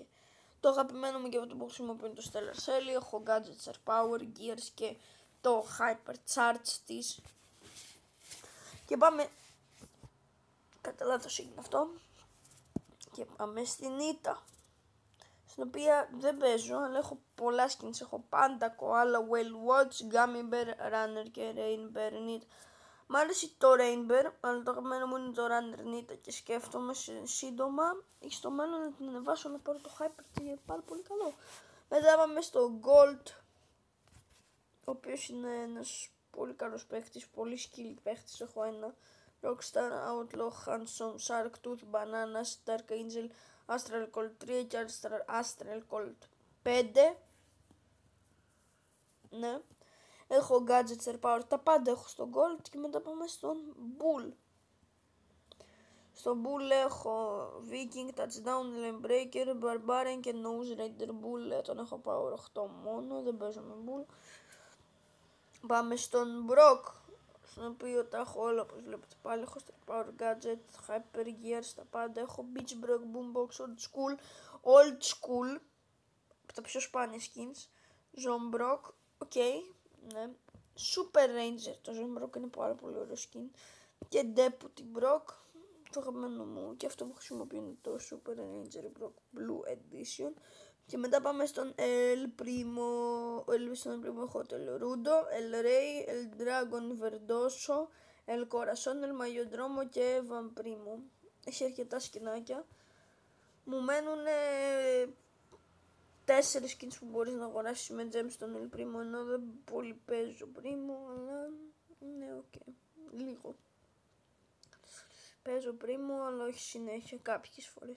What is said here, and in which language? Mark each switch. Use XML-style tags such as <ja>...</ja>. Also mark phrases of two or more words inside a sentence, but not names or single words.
<el>Το αγαπημένο μου και αυτό που χρησιμοποιώ είναι το Stellar Shelly. Έχω Gadgets Are Power, Gears και το Hyper Charge της. Και πάμε... Κατά λάθος έγινε αυτό. Και πάμε στην Nita, στην οποία δεν παίζω, αλλά έχω πολλά skins. Έχω Panda, Koala, Whale Watch, Gummy Bear, Runner και Rain Bear Nita. Μ' άρεσε το Rain Bear, αλλά το αγαπημένο μου είναι το Runner Nita και σκέφτομαι σύντομα ή στο μέλλον να την ανεβάσω να πάρω το Hyper και είναι πάρα πολύ καλό. Μετά πάμε στο Gold, ο οποίος είναι ένας πολύ καλός παίχτης, πολύ skilled παίχτης. Έχω ένα Rockstar, Outlaw, Handsome, Sharktooth, Banana, Dark Angel, Astral Cold 3 και Astral Cold 5. Ναι. Έχω Gadgets Are Power, τα πάντα έχω στο Gold και μετά πάμε στον Bull. Στο Bull έχω Viking, Touchdown, Lane Breaker, Barbarian και Nose Raider Bull. Τον έχω Power 8 μόνο, δεν παίζω με Bull. Πάμε στον Brock, στον οποίο τα έχω όλα όπως βλέπετε πάλι. Έχω Star Power Gadget, Hyper Gears, τα πάντα. Έχω Beach Brock, Boombox, Old School, από τα πιο σπάνια skins. Zone Brock, ναι. Super Ranger, το Zone Brock είναι πάρα πολύ ωραίο skin. Και Deputy Brock, το αγαπημένο μου, και αυτό που χρησιμοποιώ είναι το Super Ranger Brock Blue Edition. Και μετά πάμε στον El Primo. Στον El Primo έχω το El Rudo, El Rey, El Dragon Verdoso, El Corazon, El Mayodromo και Van Primo. Έχει αρκετά σκηνάκια. Μου μένουν 4 skins που μπορείς να αγοράσεις με gems στον El Primo, ενώ δεν πολύ παίζω Primo, αλλά ναι, λίγο. Παίζω Primo, αλλά όχι συνέχεια, κάποιες φορές.</el>